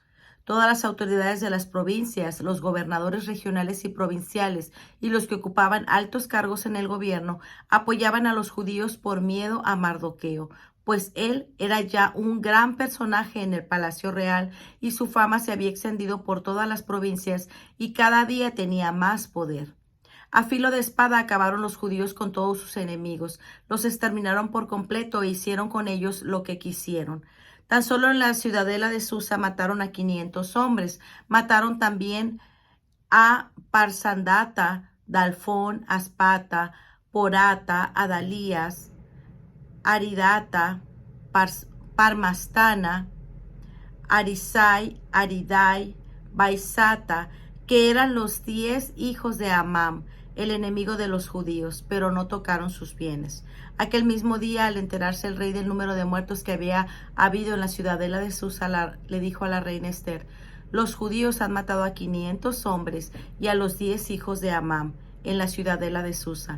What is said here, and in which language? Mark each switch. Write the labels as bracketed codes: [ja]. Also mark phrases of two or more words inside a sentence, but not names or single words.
[es] Todas las autoridades de las provincias, los gobernadores regionales y provinciales y los que ocupaban altos cargos en el gobierno apoyaban a los judíos por miedo a Mardoqueo, pues él era ya un gran personaje en el palacio real y su fama se había extendido por todas las provincias y cada día tenía más poder. A filo de espada acabaron los judíos con todos sus enemigos, los exterminaron por completo e hicieron con ellos lo que quisieron. Tan solo en la ciudadela de Susa mataron a 500 hombres, mataron también a Parsandata, Dalfón, Aspata, Porata, Adalías, Aridata, Parmastana, Arisai, Aridai, Baisata, que eran los 10 hijos de Amam, el enemigo de los judíos, pero no tocaron sus bienes. Aquel mismo día, al enterarse el rey del número de muertos que había habido en la ciudadela de Susa, le dijo a la reina Esther: los judíos han matado a 500 hombres y a los 10 hijos de Amam en la ciudadela de Susa.